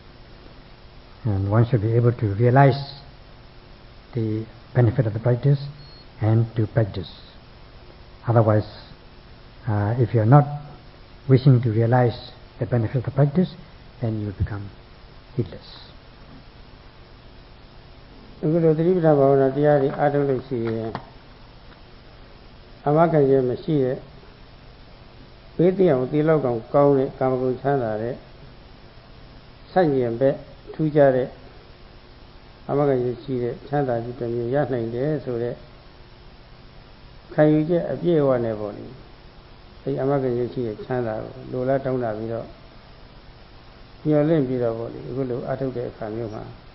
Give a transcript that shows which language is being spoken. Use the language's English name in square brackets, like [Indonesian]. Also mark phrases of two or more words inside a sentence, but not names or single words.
[English] And one should be able to realize the benefit of the practice and to practice. Otherwise, if you are not wishing to realize the benefit of the practice, then you become heedless. [Burmese] အခုလိုသတိပဋ္ဌာန်ဘာဝနာတရားတွေအားထုတ်လို့ရှိရင်အမဂ္ဂရဲ့မရှိတဲ့ဘေးတရားကိုတည် လောက်ကောင်ကောင်းတဲ့ကာမဂုဏ်ချမ်းသာတဲ့ဆန့်ကျင်ဘက်ထူးခြားတဲ့အမဂ္ဂရဲ့ရှိတဲ့ချမ်းသာခြင်းတစ်မျိုးရနိုင်တယ်ဆိုတဲ့ခံယူချက်အပြည့်အဝနဲ့ပေါ့လေအဲဒီအမဂ္ဂရဲ့ရှိတဲ့ချမ်းသာကိုလိုလားတောင်းတာပြီးတော့ညှော်လင့်ပြီးတော့ပေါ့လေအခုလိုအားထုတ်တဲ့အခါမျိုးမှာ